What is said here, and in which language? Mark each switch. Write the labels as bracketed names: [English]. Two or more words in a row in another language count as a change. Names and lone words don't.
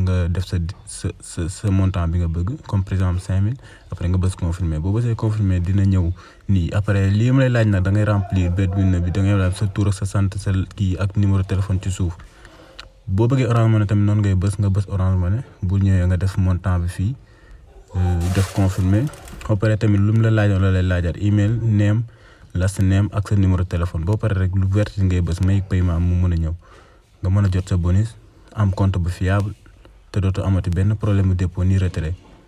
[Wolof] nga def sa montant bi nga bëgg [French] comme par exemple [Wolof] 5000 après nga bës confirmer boo bësee confirmer dina ñëw nii après lii ma lay laaj nag da ngay remplir Berwin bi da ngay laaj sa tur ak sa sant sa kii ak [French] numéro téléphone [Wolof] ci suuf boo bëggee Orange Money tamit noonu ngay nga bës Orange Money bu ñëwee nga def montant bi fii def confirmer boo paree tamit lu mu la laajoon la lay laajaat [English] email name last name [Wolof] ak sa [French] numéro téléphone [Wolof] boo paree rek lu vert ngay bës make paiement mu mën a ñëw nga mën a jot sa bonus am compte bu fiable te dootoo amati benn problème mu dépôt ni retrait